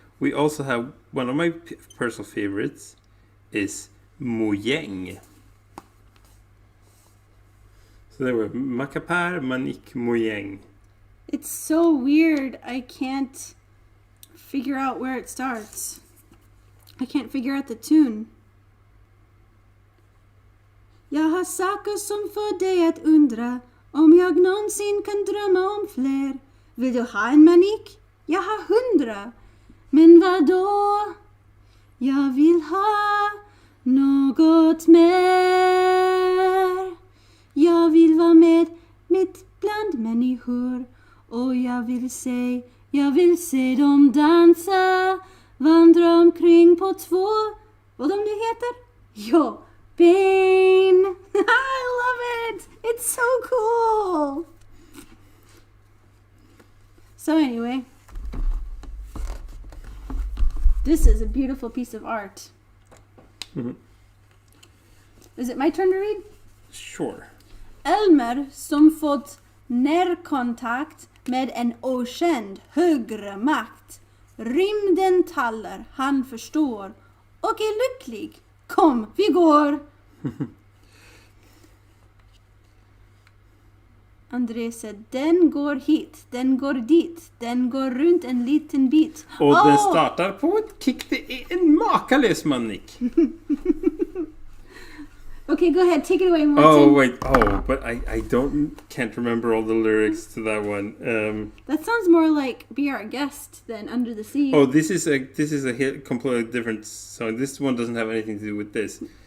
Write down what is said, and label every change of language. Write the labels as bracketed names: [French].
[English] We also have one of my personal favorites is mojäng. So there were Macapär, Manik, mojäng. It's so weird. I can't figure out where it starts. I can't figure out the tune. [Swedish] Jag har saker som får dig att undra om jag någonsin kan drömma om fler. Vill du ha en manik? Jag har 100. Men vad då? Jag vill ha något mer. Jag vill vara med mitt bland människor. Och jag vill se dem dansa. Vandra omkring på 2. Vad de nu heter? Jo, ben. [English] I love it. It's so cool. So anyway. This is a beautiful piece of art. Mm-hmm. Is it my turn to read? Sure. [Swedish] Elmer som fått närkontakt med en okänd högre makt. Rymden taller, han förstår och är lycklig. Kom, vi går. André säger, den går hit, den går dit, den går runt en liten bit. Och den startar på ett kick. Det är en makalös manik. [English] Okay, go ahead, take it away, Martin. But I can't remember all the lyrics to that one. That sounds more like Be Our Guest than Under the Sea. Oh, this is a completely different song. This one doesn't have anything to do with this.